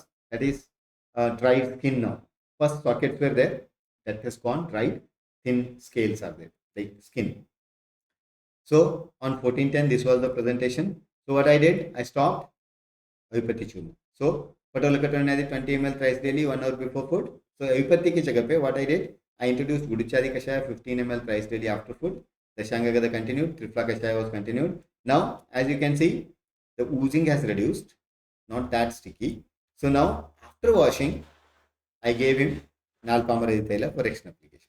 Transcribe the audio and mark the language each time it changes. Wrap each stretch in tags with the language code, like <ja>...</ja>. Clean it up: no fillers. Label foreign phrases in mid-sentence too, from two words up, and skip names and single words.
<en>That is dried skin now. Pus sockets were there. That has gone. Dried thin scales are there, like skin. So on 1410, this was the presentation. So what I did, I stopped Avipatti churna. So Patolakatone had 20 ml thrice daily, 1 hour before food. So Avipatti</en> <hi>ki jagah pe,</hi> <en>what I did, I introduced Guduchari Kashaya 15 ml thrice daily after food. The Shangagada continued, Tripla Kashaya was continued. Now, as you can see, the oozing has reduced, not that sticky. So now, after washing, I gave him Nalpamaradithaila for extra application.</en>